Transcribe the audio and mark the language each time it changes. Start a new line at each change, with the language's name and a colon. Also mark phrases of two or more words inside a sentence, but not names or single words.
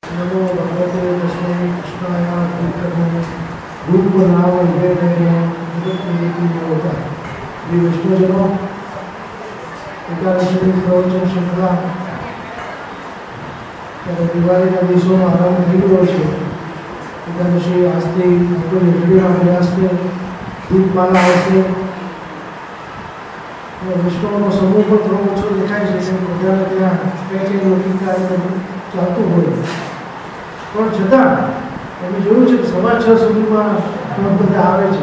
Sanskrit: नमो भगवते तस्मै कृष्णाय कृष्णाय रूप नाम विवेकने
Gujarati: જગત હોતા યે વિષ્ણુજનો એકાદશી પ્રવચન શ્રૃંખલા ત્યારે દિવાળીના દિવસોનો આરંભ થઈ ગયો છે. એકાદશી આજથી રેડિયોના પ્રયાસને દીપમાલા આવશે. વિષ્ણુનો સમૂહ પણ થોડો ઓછો દેખાય છે કે બધાને ત્યાં કંઈ લૌકિક કાર્ય ચાલતું હોય, પણ છતાં અમે જોયું છે કે 6:30 સુધીમાં બધા આવે છે.